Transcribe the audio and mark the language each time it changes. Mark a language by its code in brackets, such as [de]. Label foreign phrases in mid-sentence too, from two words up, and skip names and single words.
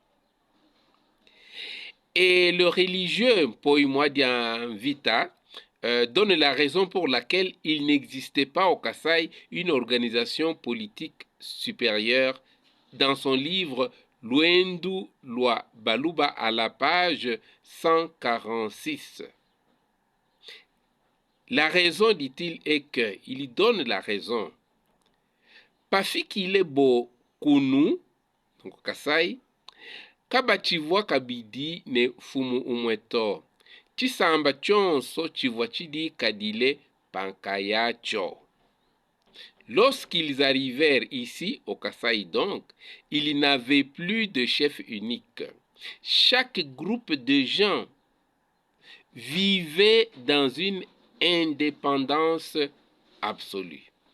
[fr] Et le religieux Poimouadian Vita donne la raison pour laquelle il n'existait pas au Kasaï une organisation politique supérieure dans son livre Luendu Loi Baluba à la page 146. La raison, dit-il, est que, il donne la raison. [lua] Pafikile bo kunu, donc Kasai, kaba chivwa kabidi ne fumu umweto. Chisamba chonso chivwa chidi kadile pankayacho. [fr] Lorsqu'ils arrivèrent ici, au Kasaï donc, il n'avait plus de chef unique. Chaque groupe de gens vivait dans une indépendance absolue.